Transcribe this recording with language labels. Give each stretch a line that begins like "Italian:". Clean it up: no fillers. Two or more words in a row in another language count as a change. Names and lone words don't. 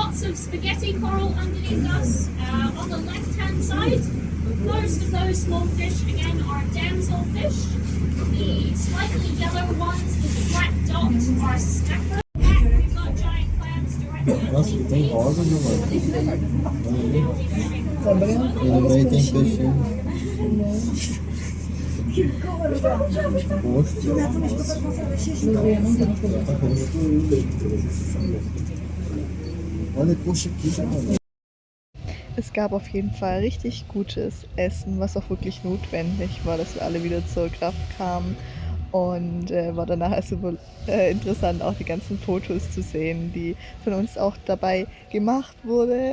English: of spaghetti coral underneath us. On the left-hand side, most of those small fish again are damselfish. The slightly yellow ones with the black dots are snapper. We've got giant clams directly underneath these.
Portuguese: Também tem peixinho. Olha, puxa aqui, mano.
German: Es gab auf jeden Fall richtig gutes Essen, was auch wirklich notwendig war, dass wir alle wieder zur Kraft kamen. Und war danach super interessant, auch die ganzen Fotos zu sehen, die von uns auch dabei gemacht wurde.